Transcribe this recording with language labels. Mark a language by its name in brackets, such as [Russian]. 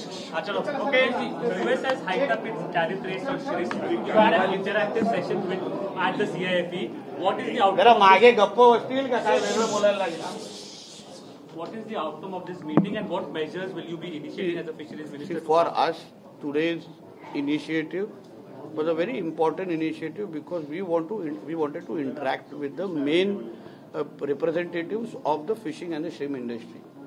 [English] Okay, US has hiked up its tariff rates on shrimp. You had an interactive session at the CIFE. What is the outcome? [Marathi] जरा मागे गप्प बसतील का काय वेगळं बोलायला लागेल. [English] What is the outcome of this meeting and what measures will you be initiating as a fisheries minister? For us, today's initiative was a very important initiative because we wanted to interact with the main representatives of the fishing and the shrimp industry.